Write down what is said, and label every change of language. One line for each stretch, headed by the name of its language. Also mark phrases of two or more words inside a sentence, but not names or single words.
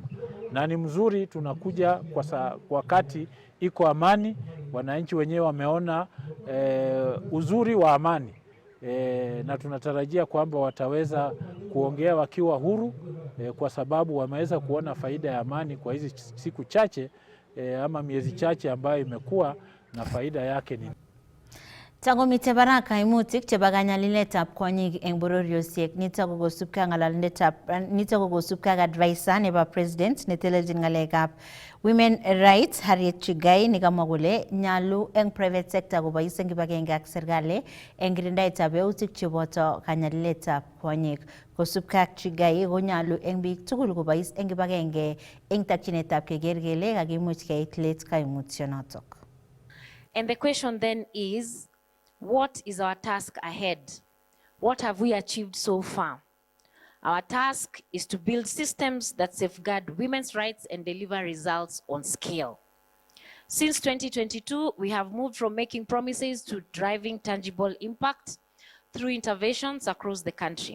Swahili: Na ni mzuri tunakuja kwa wakati iko amani, wananchi wenyewe wameona uzuri wa amani na tunatarajia kwamba wataweza kuongea wakiwa huru kwa sababu wameweza kuona faida ya amani kwa hizi siku chache ama miezi chache ambayo imekuwa na faida yake ni
Kalenjin: Tango mite baraka kaimutik chebo kanyaliletab kwonyik eng bororiosiek nitok kokosubkei ak ng'alalindetab nitok kokosubkei ak advisor nebo president netelelchin ng'alekab
English: women rights
Kalenjin: Harriet Chigai nekamwa kole nyalu eng
English: private sector
Kalenjin: kobois eng kibagenge ak serikali eng kirindaetab yautik cheboto kanyaliletab kwonyik. Kosubkei ak Chigai konyalu eng biik tugul kobois eng kibagenge eng takchinetab keker kele kakimuch keit let kaimutyonotok.
English: And the question then is, what is our task ahead? What have we achieved so far? Our task is to build systems that safeguard women's rights and deliver results on scale. Since 2022, we have moved from making promises to driving tangible impact through interventions across the country.